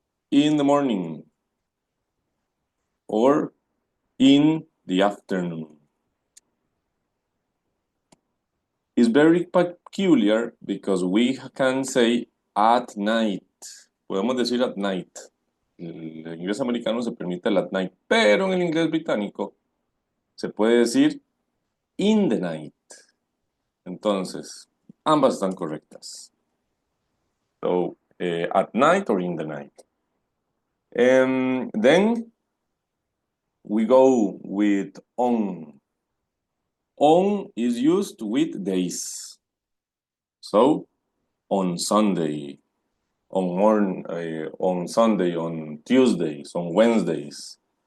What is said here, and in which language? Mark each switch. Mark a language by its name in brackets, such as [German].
[English] In the morning or in the afternoon. It's very peculiar because we can say at night. [Spanish] Podemos decir at night. El inglés americano se permite el at night, pero en el inglés británico se puede decir in the night. Entonces, ambas están correctas. [English] So, at night or in the night. Then we go with on. On is used with days. So, on Sunday, on Sunday, on Tuesdays, on Wednesdays.